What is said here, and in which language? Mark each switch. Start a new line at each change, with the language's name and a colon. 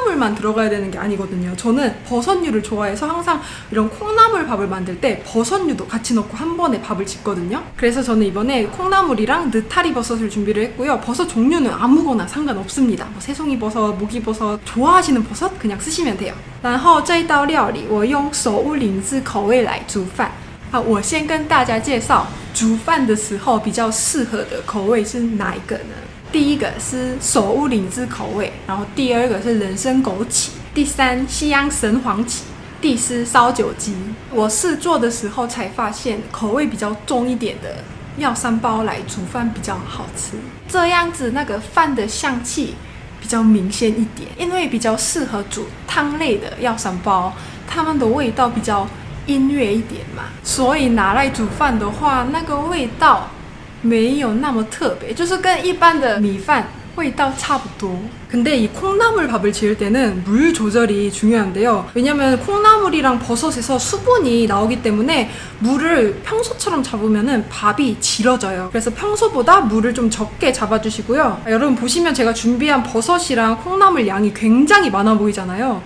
Korean: 콩나물만 들어가야 되는 게 아니거든요. 저는 버섯류를 좋아해서 항상 이런 콩나물 밥을 만들 때 버섯류도 같이 넣고 한 번에 밥을 짓거든요. 그래서 저는 이번에 콩나물이랑 느타리 버섯을 준비를 했고요. 버섯 종류는 아무거나 상관없습니다. 뭐 새송이버섯, 목이버섯, 좋아하시는 버섯 그냥 쓰시면 돼요.
Chinese: 然后这一道料理我用手无灵芝口味来煮饭。我先跟大家介绍煮饭的时候比较适合的口味是哪一个呢？第一个是手无灵芝口味，然后第二个是人参枸杞，第三西洋神黄芪，第四烧酒鸡。我试做的时候才发现，口味比较重一点的药膳包来煮饭比较好吃，这样子那个饭的香气比较明显一点，因为比较适合煮汤类的药膳包，它们的味道比较音乐一点嘛，所以拿来煮饭的话，那个味道没有那么特别，就是跟一般的米饭味道差不多。
Korean: 근데 이 콩나물 밥을 지을 때는 물 조절이 중요한데요. 왜냐면 콩나물이랑 버섯에서 수분이 나오기 때문에 물을 평소처럼 잡으면은 밥이 질어져요. 그래서 평소보다 물을 좀 적게 잡아주시고요. 여러분 보시면 제가 준비한 버섯이랑 콩나물 양이 굉장히 많아 보이잖아요.